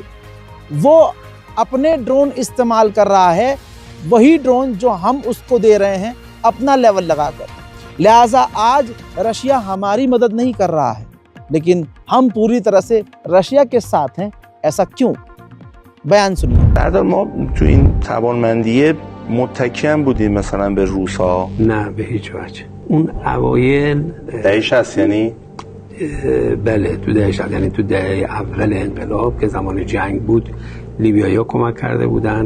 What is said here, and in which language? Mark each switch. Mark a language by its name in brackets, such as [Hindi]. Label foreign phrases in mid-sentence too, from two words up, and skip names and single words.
[Hindi] वो अपने ड्रोन इस्तेमाल कर रहा है, वही ड्रोन जो हम उसको दे रहे हैं अपना लेवल लगाकर। लिहाजा आज रशिया हमारी मदद नहीं कर रहा है, लेकिन हम पूरी तरह से रशिया के साथ हैं। ऐसा क्यों? बयान सुनिए। [Persian] بردار ما تو این توانمندی متکی هم بودیم مثلا به روس‌ها؟ نه به هیچ وجه. اون اوایل دهه 60 یعنی بله تو دهه 60، یعنی تو دهه اول انقلاب که زمان جنگ بود لیبیایی‌ها کمک کرده بودن.